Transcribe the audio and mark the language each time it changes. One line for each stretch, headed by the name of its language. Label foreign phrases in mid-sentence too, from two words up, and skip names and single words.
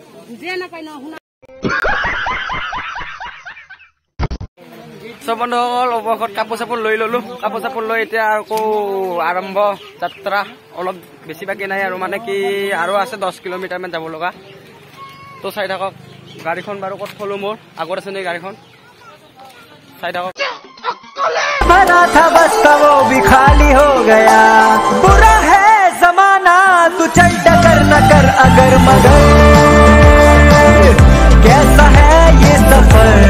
Assamese: চব বন্ধুসকল অৱশেষত কাপোৰ চাপোৰ লৈ ললো কাপোৰ চাপোৰ লৈ এতিয়া আকৌ আৰম্ভ যাত্ৰা অলপ বেছি বাকী নাই আৰু মানে কি আৰু আছে 10 কিলোমিটাৰমান যাব লগা তো চাই থাকক গাড়ীখন বাৰু ক'ত থলো মোৰ আগত আছে নেকি গাড়ীখন চাই থাকক
Hindi: भरा था बस्ता वो भी खाली हो गया बुरा है जमाना तू चल डकर न कर अगर मगर कैसा है ये सफर